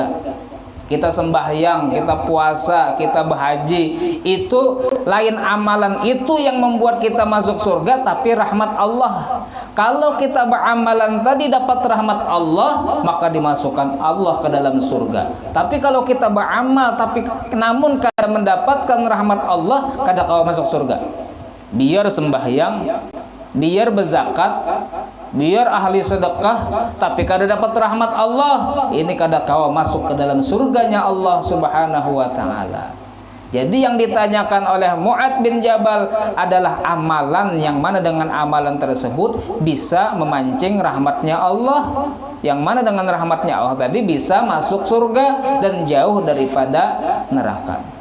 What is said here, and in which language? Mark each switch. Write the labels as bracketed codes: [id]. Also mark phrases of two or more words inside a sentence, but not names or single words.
[id] Kita sembahyang, kita puasa, kita berhaji, itu lain amalan itu yang membuat kita masuk surga, tapi rahmat Allah. Kalau kita beramalan tadi dapat rahmat Allah, maka dimasukkan Allah ke dalam surga. [bjn] Tapi kalau kita beramal tapi namun kada mendapatkan rahmat Allah, kadang-kala masuk surga. Biar sembahyang, biar berzakat, biar ahli sedekah, tapi kada dapat rahmat Allah, ini kada kawa masuk ke dalam surganya [ar] الله سبحانه وتعالى. [id] Jadi yang ditanyakan oleh Mu'adz bin Jabal adalah amalan yang mana dengan amalan tersebut bisa memancing rahmatnya Allah, yang mana dengan rahmatnya Allah tadi bisa masuk surga dan jauh daripada neraka.